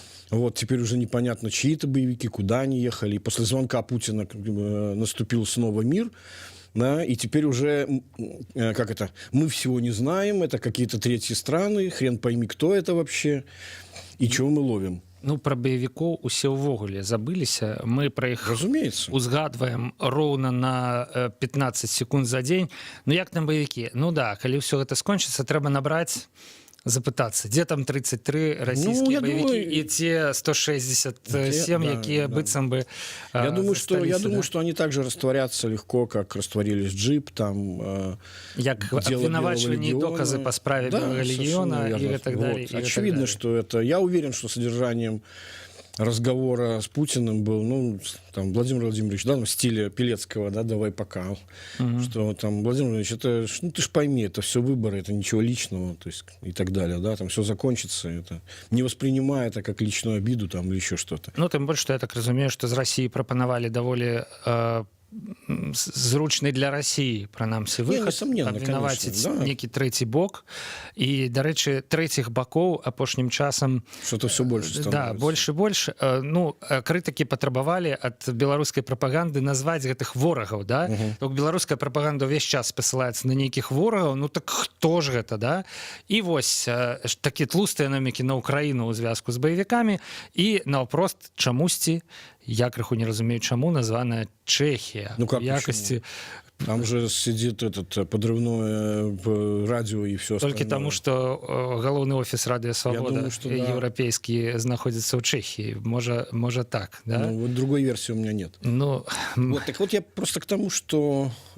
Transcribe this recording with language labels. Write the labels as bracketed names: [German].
[Russian] Вот, теперь уже непонятно, чьи это боевики, куда они ехали. И после звонка Путина наступил снова мир. Да, и теперь уже, как это, мы всего не знаем, это какие-то третьи страны, хрен пойми, кто это вообще, и чего мы ловим. [Belarusian] Ну, пра баевікоў усе ўвогуле забыліся. Мы пра іх [Russian] Разумеется. [Belarusian] узгадваем роўна на 15 секунд за дзень. Ну як там баевікі? Ну да, калі ўсё гэта скончыцца, трэба набраць, запытацца, дзе там 33 расійскія баевікі і те 167, якія быццам бы [Russian] Я думаю, что они также растворятся легко, как растворились джип, там [Belarusian] як абвінавачванні і доказы па справе Белого легіона і так далее. [Russian] Очевидно, что это... Я уверен, что содержанием разговора с Путиным был, ну, там, Владимир Владимирович, да, в стиле Пелецкого, да, давай пока, что там, Владимир Владимирович, это, ну, ты ж пойми, это все выборы, это ничего личного, то есть, и так далее, да, там все закончится, это, не воспринимая это как личную обиду, там, или еще что-то. Ну, тем больше, что я так разумею, что из России пропоновали довольно зручны для России [Belarusian] прынамсі выхад, абвінаваціць некі трэці бок. І, дарэчы, трэціх бакоў апошнім часам [Russian] что-то все больше становится. Да, больше и больше. [Belarusian] Ну, крытыкі патрабавалі ад беларускай прапаганды назваць гэтых ворагаў, да? Беларуская прапаганда ўвесь час спасылаецца на нейкіх ворагаў, ну так хто ж гэта, да? І вось такі тлустыя намекі на Украіну ў звязку з баевікамі і наўпрост чамусьці, я крыху не разумею, чаму названая Чехия. [Russian] Ну как якости... Там же сидит этот подрывное радио и все остальное. Только потому, что головный офис Радио Свобода европейский находится в Чехии. Может так, да? Ну, вот другой версии у меня нет. Ну... Вот, так вот я просто к тому, что...